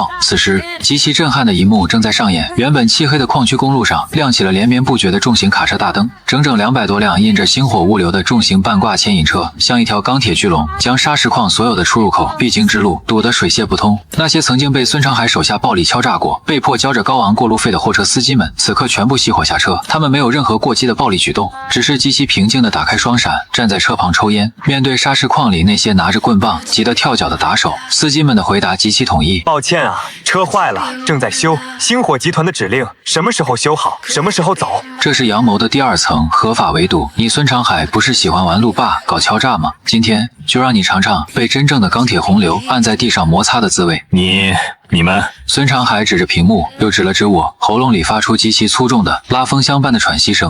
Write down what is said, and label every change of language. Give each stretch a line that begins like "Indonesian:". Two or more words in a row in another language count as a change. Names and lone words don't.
Chinese: 此時極其震撼的一幕正在上演，原本漆黑的礦區公路上亮起了連綿不絕的重型卡車大燈，整整200多輛印着星火物流的重型半掛牽引車，像一條鋼鐵巨龍，將砂石礦所有的出入口、必經之路堵得水泄不通。那些曾經被孫長海手下暴力敲詐過、被迫交着高昂過路費的貨車司機們，此刻全部熄火下車。他們沒有任何過激的的暴力舉動。只是吉西平靜地打開雙閃，站在車旁抽煙。面對砂石礦裡那些拿着棍棒急得跳腳的打手，司機們的回答极其統一： 抱歉啊，车壞了，正在修。星火集团的指令，什麼時候修好，什麼時候走。這是陽謀的第2層合法維度。你孫長海不是喜歡玩路霸、搞敲詐嗎？今天就讓你嘗嘗被真正的鋼鐵洪流按在地上摩擦的滋味。你们，孫長海指着屏幕，又指了指我，喉嚨裡發出極其粗重的拉風箱般的喘息聲。